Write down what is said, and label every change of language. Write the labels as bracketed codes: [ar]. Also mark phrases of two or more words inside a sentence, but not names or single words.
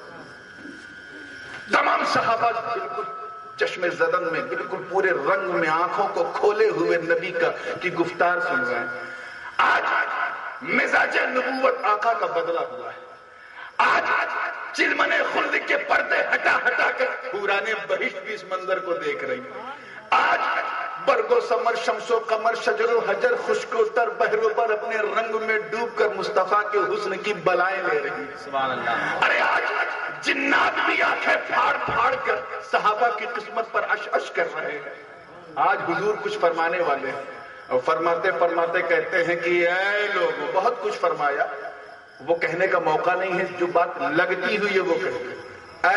[ur] تمام صحابہ بالکل چشم زدن میں، بالکل پورے رنگ میں، آنکھوں کو کھولے ہوئے نبی کی گفتار سن رہے ہیں۔ آج مزاج نبوت آقا کا بدلا ہوا ہے، آج چلمن خلد کے پردے ہٹا ہٹا کر حوران بہشت بھی اس منظر کو دیکھ رہی ہیں۔ آج برگ و ثمر، شمس و قمر، شجر و حجر، خشک و تر، بحر و بر اپنے رنگ میں ڈوب کر مصطفیٰ کے حسن کی بلائیں لے رہی ہیں۔ [ar] سبحان اللہ۔ [ur] ارے آج جنات بھی آنکھیں پھاڑ پھاڑ کر صحابہ کی قسمت پر عش عش کر رہے ہیں۔ آج حضور کچھ فرمانے والے ہیں، اور فرماتے فرماتے کہتے ہیں کہ اے لوگوں، بہت کچھ فرمایا، وہ کہنے کا موقع نہیں ہے، جو بات لگتی ہوئی ہے وہ کہتے ہیں۔